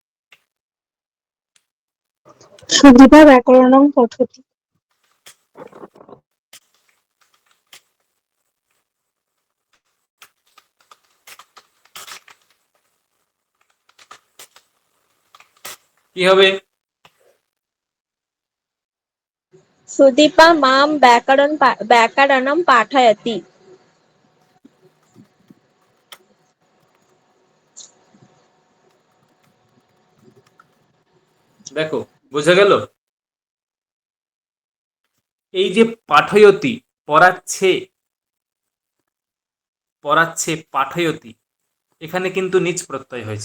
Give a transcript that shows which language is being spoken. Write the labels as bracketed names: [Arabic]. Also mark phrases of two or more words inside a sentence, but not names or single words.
[Sanskrit] সুদীপা ব্যাকরণং পঠতি। [Bangla] কি হবে? [Sanskrit] सुदीपा मां व्याकरणं पाठयति। [Bangla] দেখো, বোঝা গেল? এই যে পাঠয়তি, পড়াচ্ছে, পড়াচ্ছে, পাঠয়তি, এখানে কিন্তু নিচ প্রত্যয় হয়েছে।